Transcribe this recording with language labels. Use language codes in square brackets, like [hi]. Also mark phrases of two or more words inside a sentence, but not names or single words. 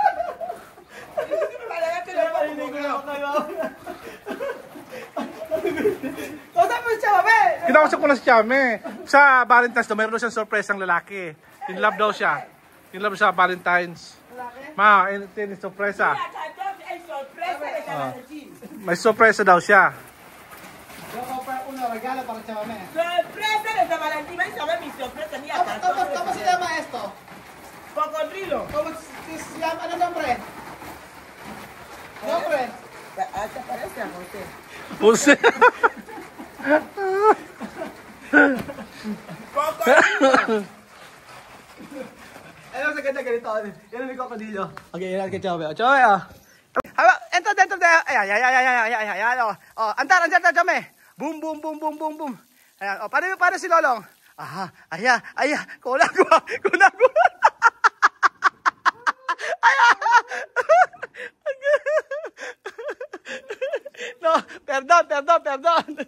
[tl] Kinausap ko na si Chame. Sa Valentine's daw, mayroon daw siyang surprise ang lalaki. [en] In love [tl] daw siya. [en] In love [tl] sa Valentine's. Ma, ini sorpresa. May sorpresa daw siya. [es] Regalo para Chame. Sorpresa de San Valentín, ¿sabes? ¿Sabes mi sorpresa? Mira, ¿Cómo se llama esto? Cocodrilo. ¿Cómo se llama? Ano nombre? Nombre? ¿Te parece a José? Jose. Cocodrilo. [tl] Ano sa ganda ganito? Yan ang krokodilo. Okay, yan ang Chame. Chame, Haba, enter. Ayan. Antar, Chame. Boom. Ayan, paano si Lolong? Aha, aya. Kulang ko. [es] No, perdón.